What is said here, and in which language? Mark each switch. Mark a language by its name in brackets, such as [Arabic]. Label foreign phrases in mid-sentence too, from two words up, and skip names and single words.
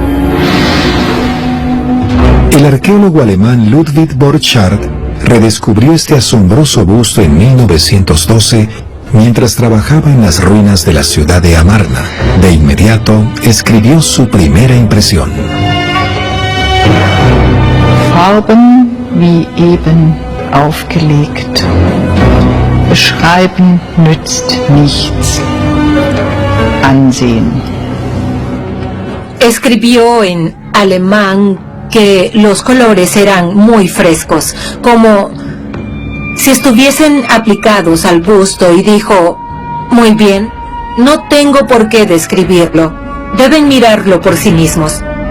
[Spanish] El arqueólogo alemán Ludwig Borchardt redescubrió este asombroso busto en 1912 mientras trabajaba en las ruinas de la ciudad de Amarna. De inmediato, escribió su primera impresión. [German] Farben wie eben aufgelegt. Beschreiben nützt nichts. Ansehen. [Spanish] Escribió en alemán que los colores eran muy frescos, como si estuviesen aplicados al busto, y dijo: muy bien, no tengo por qué describirlo, deben mirarlo por sí mismos.